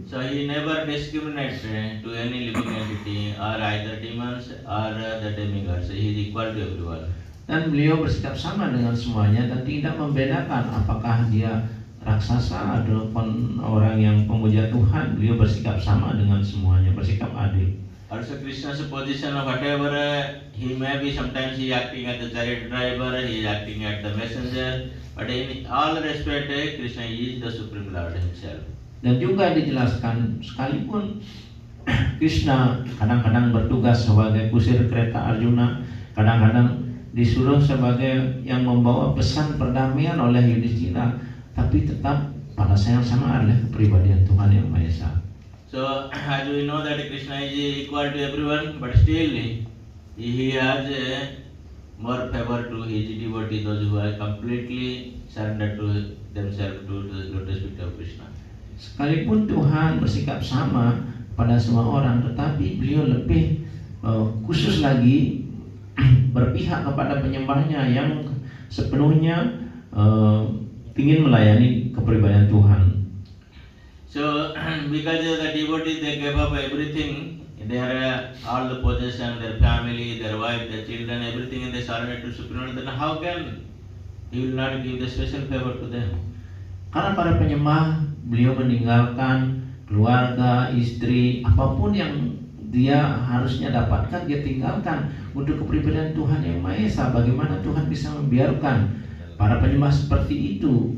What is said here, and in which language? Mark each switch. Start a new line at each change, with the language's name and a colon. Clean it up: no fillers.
English: So He never discriminates to any living entity or either demons or the demigods. He is equal to everyone.
Indonesian: Dan beliau bersikap sama dengan semuanya dan tidak membedakan apakah dia raksasa ataupun orang yang pemuja Tuhan. Beliau bersikap sama dengan semuanya, bersikap adil.
English: Also Krishna's position of whatever he may be, sometimes he acting as the chariot driver, he is acting as the messenger, but in all respect Krishna is the Supreme Lord himself.
Indonesian: Dan juga dijelaskan sekalipun Krishna kadang-kadang bertugas sebagai kusir kereta Arjuna, kadang-kadang disuruh sebagai yang membawa pesan perdamaian oleh Yudhishthira, tapi tetap pada sayang sama adalah kepribadian Tuhan yang Maha Esa.
English: So as we know that Krishna is equal to everyone, but still he has more favor to his devotees, those who are completely surrendered to themselves to the lotus feet of Krishna.
Indonesian: Sekalipun Tuhan bersikap sama pada semua orang, tetapi beliau lebih khusus lagi berpihak kepada penyembahnya yang sepenuhnya ingin melayani kepribadian Tuhan.
English: So because the devotees they gave up everything, their all the possession, their family, their wife, their children, everything, and they surrendered to Supreme Lord, then how can He will not give the special favor to them?
Indonesian: Karena para penyembah, beliau meninggalkan keluarga, istri, apapun yang dia harusnya dapatkan, dia tinggalkan untuk kepribadian Tuhan yang Maha Esa. Bagaimana Tuhan bisa membiarkan para penyembah seperti itu?